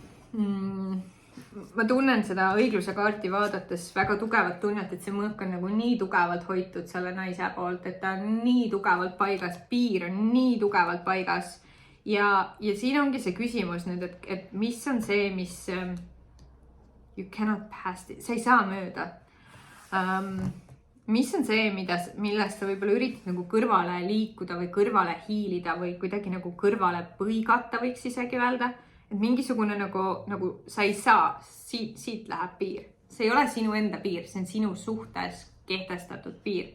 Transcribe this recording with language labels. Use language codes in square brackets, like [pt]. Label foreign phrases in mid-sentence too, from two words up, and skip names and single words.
[et] Ma tunnen seda õigluse kaarti vaadates väga tugevalt tunnet, et see mõõk on nagu nii tugevalt hoitud selle naise poolt, et ta on nii tugevalt paigas, piir on nii tugevalt paigas. Ja siin ongi see küsimus nüüd, et mis on see, mis [en] you cannot pass it, [et] sa ei saa mööda. Mis on see, millest sa võib-olla üritad nagu kõrvale liikuda või kõrvale hiilida või kuidagi nagu kõrvale põigata, võiks isegi öelda. Et mingisugune nagu sa ei saa, siit läheb piir. See ei ole sinu enda piir, see on sinu suhtes kehtestatud piir.